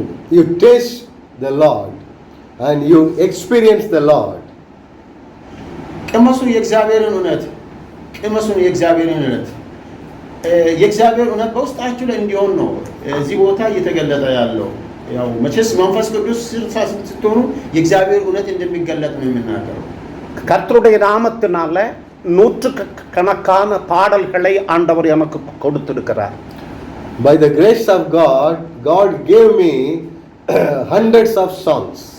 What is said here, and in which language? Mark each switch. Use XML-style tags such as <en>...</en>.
<en>You taste the Lord and you experience the Lord.</en> <am>ቅመሱ የእግዚአብሔርን እውነት፣ ቅመሱ የእግዚአብሔርን እውነት። የእግዚአብሔር እውነት በውስጣችሁ ላይ እንዲሆን ነው እዚህ ቦታ እየተገለጠ ያለው። ያው መቼስ መንፈስ ቅዱስ ስትሆኑ የእግዚአብሔር እውነት እንደሚገለጥ ነው የምናገረው።</am> <ta>கர்த்தருடைய நாமத்தினால நூற்றுக்கணக்கான பாடல்களை ஆண்டவர் எனக்கு கொடுத்திருக்கிறார்.</ta> <en>By the grace of God, God gave me hundreds of songs.</en>